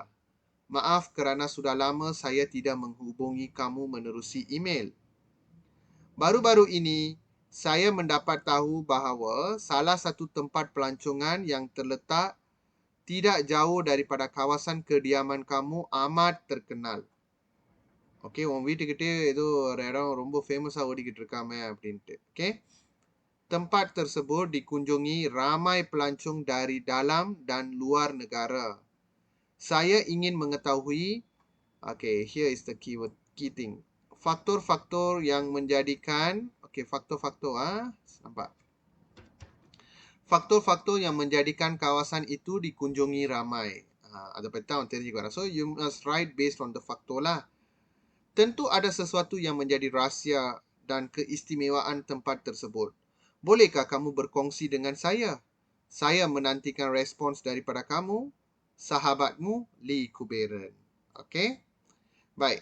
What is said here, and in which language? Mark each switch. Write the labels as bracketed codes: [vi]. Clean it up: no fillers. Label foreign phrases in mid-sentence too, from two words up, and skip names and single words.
[ms] Maaf kerana sudah lama saya tidak menghubungi kamu menerusi email. Baru-baru ini, saya mendapat tahu bahawa salah satu tempat pelancongan yang terletak tidak jauh daripada kawasan kediaman kamu amat terkenal. [ta] ஓகே, உன் வீட்டுக்கிட்டே ஏதோ ஒரு இடம் ரொம்ப ஃபேமஸாக ஓடிக்கிட்டு இருக்காமே அப்படின்ட்டு. ஓகே, [ms] tempat tersebut dikunjungi ramai pelancong dari dalam dan luar negara. Saya ingin mengetahui, [en] okay, here is the key thing. [ms] Faktor-faktor yang menjadikan, okay, faktor-faktor nampak? Faktor-faktor yang menjadikan kawasan itu dikunjungi ramai. Ada peta தெரிஞ்சுக்கோங்க. [en] So you must write based on the factor lah. [ms] Tentu ada sesuatu yang menjadi rahsia dan keistimewaan tempat tersebut. Bolehkah kamu berkongsi dengan saya? Saya menantikan respons daripada kamu. Sahabatmu, Lee Kuberan. Okey? Baik.